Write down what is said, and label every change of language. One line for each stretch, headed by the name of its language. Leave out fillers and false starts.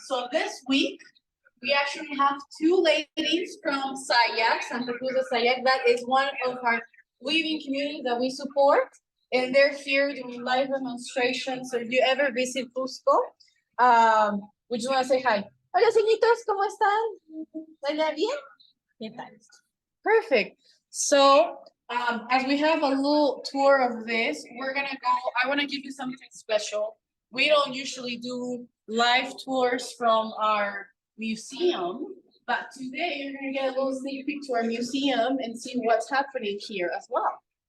English: So this week, we actually have two ladies from Sayac, Santa Cruz de Sayac. That is one of our weaving communities that we support. And they're here doing live demonstrations. So if you ever visit Cusco, we just want to say hi.
Spanish: Hola, señitos, ¿cómo están? ¿Está bien? ¿Qué tal? Perfect.
English: So, as we have a little tour of this, we're gonna go, I wanna give you something special. We don't usually do live tours from our museum, but today you're gonna get a little sneak peek to our museum and see what's happening here as well.